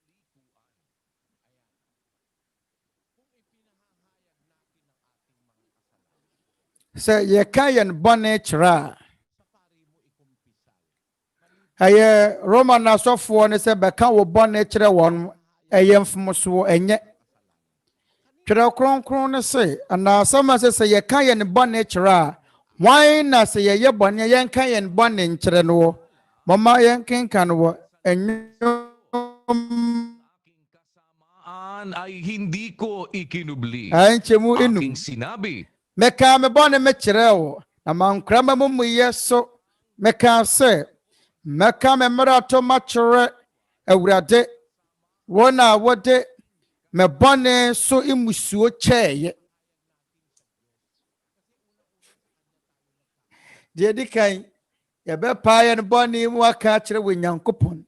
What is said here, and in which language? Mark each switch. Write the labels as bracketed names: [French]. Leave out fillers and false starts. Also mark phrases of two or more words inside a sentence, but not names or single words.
[Akan] Sɛ yɛka yɛn bɔne kyerɛ a ɛyɛ Roman asɔfoɔ ne sɛ bɛka wo bɔne kyerɛ wɔn ɛyɛ mfomsoɔ ɛnyɛ. Twerɛ Kronkron ne se anaasɛm a sɛ yɛka yɛn bɔne kyerɛ a wɔn na sɛ yɛyɛ bɔne yɛnka yɛn bɔne nkyerɛ no wɔ. Momma yɛnkenka no wɔ [Filipino] ay hindi ko ikinubli. [Akan] Nkyɛmu enum. [Filipino] Aking sinabi. [Akan] Meka me bɔne me kyerɛ wo na mankora ma mumuyɛ so. Meka sɛ meka me mmarato makyerɛ Awurade wɔn a wɔde me bɔne so imusuo kyɛɛyɛ. Deɛ di kan yɛbɛpaa yɛn bɔne mu aka kyerɛ wɔ Nyankopɔn.